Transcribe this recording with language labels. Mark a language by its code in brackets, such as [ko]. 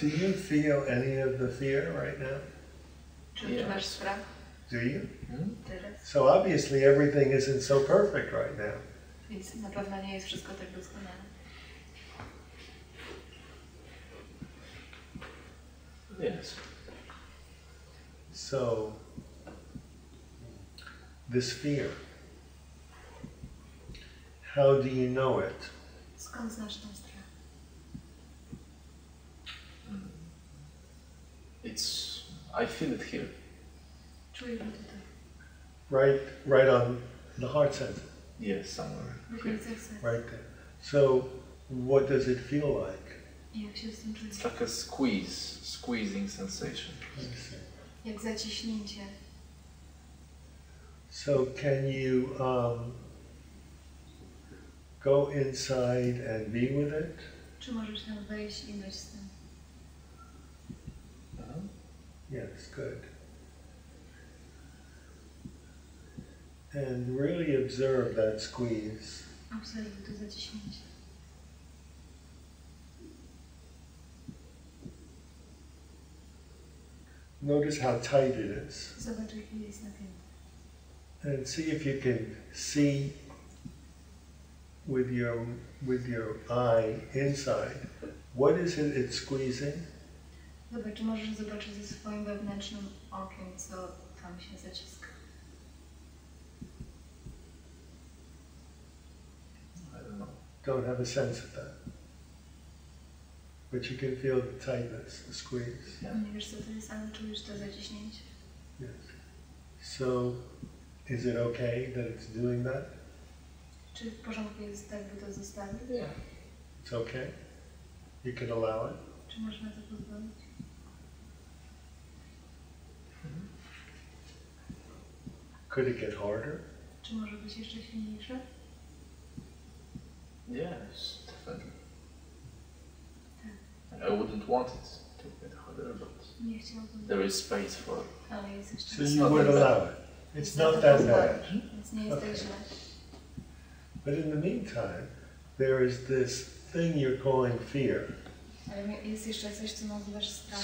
[en] Do you feel any of the fear right now? [pl] Czy masz strach? [en] Do you? [pl] Teraz? [en] So obviously everything isn't so perfect right now. [pl] Więc na pewno nie jest wszystko tak doskonale. [en] Yes. So, this fear, how do you know it? [pl] Skąd znasz ten strach? [en] I feel it here. [pl] Czuję go tutaj. [en] Right on the heart center. Yes, somewhere. Right there. So, what does it feel like? [pl] Jak się z tym czujesz? [en] It's like a squeezing sensation. [pl] Jak zaciśnięcie. [en] So can you go inside and be with it? [pl] Czy możesz tam wejść i być z tym? [en] Yes, good. And really observe that squeeze. [pl] Obserwuj to zaciśnięcie. [en] Notice how tight it is. [pl] Zobacz, jaki jest napięty. [en] And see if you can see with your eye inside. What is it it's squeezing? [pl] Zobacz, czy możesz zobaczyć ze swoim wewnętrznym okiem, co tam się zaciska. [en] I don't know. Don't have a sense of that. But you can feel the tightness, the squeeze. [pl] Nie wiesz, co to jest, ale czujesz to zaciśnięcie. [en] Yes. So, is it okay that it's doing that? [pl] Czy w porządku jest tak, by to zostawić? [en] Yeah. It's okay? You can allow it? [pl] Czy można to pozwolić? [en] Could it get harder? [pl] Czy może być jeszcze silniejsze? [en] Yes, definitely. I wouldn't want it to get harder, but [pl] Nie chciałbym. [en] there is space for it. [pl] Ale jest jeszcze [en] So you would allow it? It's not that bad. [pl] Więc nie jest tak źle. [en] But in the meantime, there is this thing you're calling fear. [pl] Ale jest jeszcze coś, co nazywasz strachem.